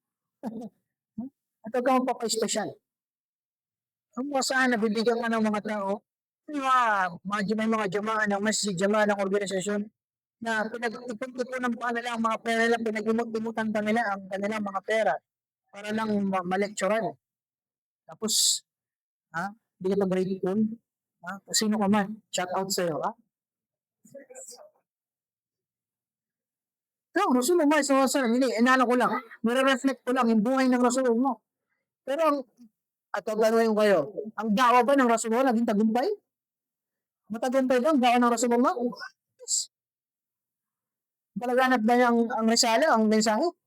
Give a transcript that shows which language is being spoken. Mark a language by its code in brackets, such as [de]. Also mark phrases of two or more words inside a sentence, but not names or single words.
[tl] At huwag kang magpapa-special. Ang mga saan, nabibigyan ka ng mga tao, may mga jamaa ng masjid, jamaa ng organisasyon, na pinag-ipunan pa nila ang mga pera nila, pinag-imutan pa nila ang kanilang mga pera para lang ma-lecturean. Tapos, hindi ka grateful, sino ka man, [en] shout out [tl] sa'yo, No, [ar] رسول الله صلى الله عليه وسلم, [tl] hindi, inano ko lang, nire-reflect ko lang yung buhay ng Rasulullah. Pero, at gagawin kayo, ang dawa ba ng Rasulullah naging tagumpay? Matagumpay ba ang dawa ng Rasulullah? Yes. Palaganap ba niya ang risala, ang mensahe?